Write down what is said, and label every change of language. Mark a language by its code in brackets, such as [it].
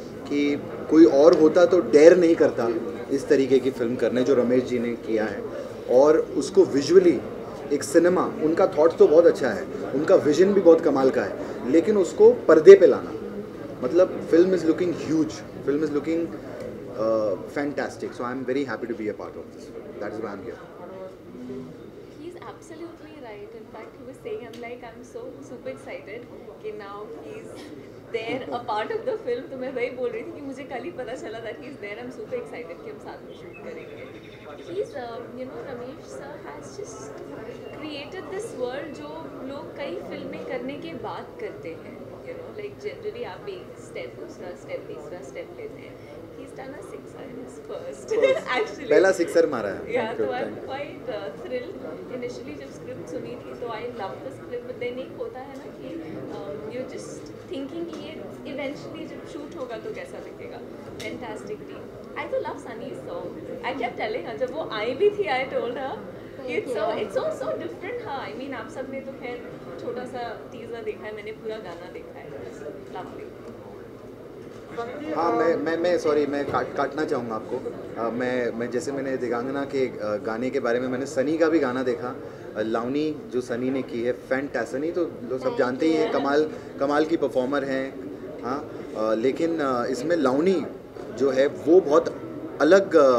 [hi] कि कोई और होता तो डेयर नहीं करता इस तरीके की फिल्म करने जो रमेश जी ने किया है और उसको विजुअली एक सिनेमा उनका थॉट तो बहुत अच्छा है उनका विजन भी बहुत कमाल का है लेकिन उसको पर्दे पे लाना मतलब [en] Film is looking huge film is looking fantastic so I am very happy to be a part of this that is why I am here He's absolutely right. In fact, he was saying, I'm so super excited [hi] कि [en] now he's there, a part of the film. [hi] तो मैं वही बोल रही थी कि मुझे कल ही पता चला [en] that he's there. I'm super excited [hi] कि हम साथ में shoot करेंगे. [en] He's, Ramesh sir has just created this world [hi] जो लोग कई फिल्में करने के बाद करते हैं. Generally आप एक step दूसरा step तीसरा step लेते हैं. [en] He's done a sixer in his first. Actually. [hi] पहला सिक्सर मारा है. [en] Yeah, so I'm quite thrilled. [hi] Initially जब script सुनी थी तो [en] I loved the script, but then [hi] एक होता है ना कि [en] you're just thinking [hi] कि ये eventually जब shoot होगा तो कैसा दिखेगा. [en] Fantastic team. I [hi] तो [en] love Sunny's song. I kept telling her [hi] जब वो आई भी थी [en] I told her it's so different. [hi] हाँ, [en] I mean [hi] आप सब ने तो खैर छोटा सा teaser देखा है मैंने पूरा गाना देखा है. [en] Lovely. [hi] हाँ मैं सॉरी मैं काटना चाहूँगा आपको मैं जैसे मैंने दिगांगना के गाने के बारे में मैंने सनी का भी गाना देखा लावनी जो सनी ने की है फैंटास्टिक सनी तो लोग सब जानते ही हैं कमाल की परफॉर्मर हैं हाँ लेकिन इसमें लावनी जो है वो बहुत अलग